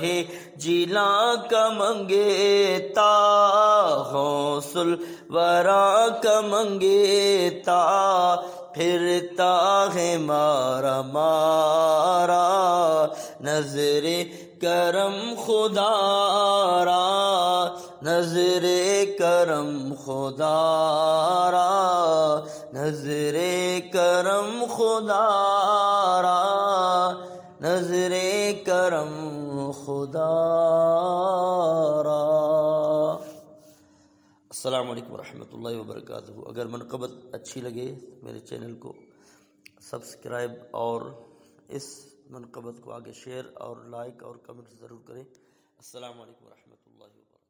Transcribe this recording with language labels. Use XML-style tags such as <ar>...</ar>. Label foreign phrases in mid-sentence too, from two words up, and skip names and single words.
<ur>جیلاں کا منگیتا، غوث الورا کا منگیتا، پھرتا ہے مارا مارا، نظر کرم خدا را، نظر کرم خدا را، نظر کرم خدا را، نظر کرم خدا را۔</ur> <ar>السلام علیکم ورحمۃ اللہ وبرکاتہ۔</ar> <ur>اگر منقبت اچھی لگے میرے چینل کو سبسکرائب اور اس منقبت کو آگے شیئر اور لائک اور کمنٹ ضرور کریں۔</ur> <ar>السلام علیکم ورحمۃ اللہ وبرکاتہ۔</ar>